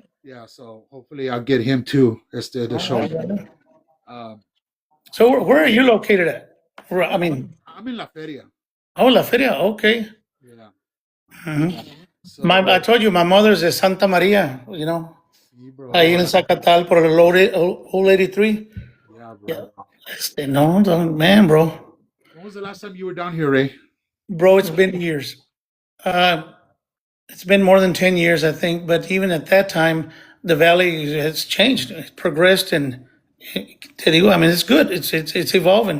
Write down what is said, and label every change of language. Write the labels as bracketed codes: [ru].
[en] Yeah, so hopefully I'll get him too as the show. Um, So where are you located at? I mean, I'm in La Feria. oh, La Feria. Okay. Yeah. Mhm. So I told you my mother's is Santa Maria. see, bro. [es] Ahí en Zacatal por el old 83. [en] Yeah, Yeah. bro. No, man, bro. When was the last time you were down here, Ray? Bro, it's been years. Uh, it's been more than 10 years, I think. But even at that time, the valley has changed, it's progressed, and [es] te digo, [en] I mean, it's good. It's evolving.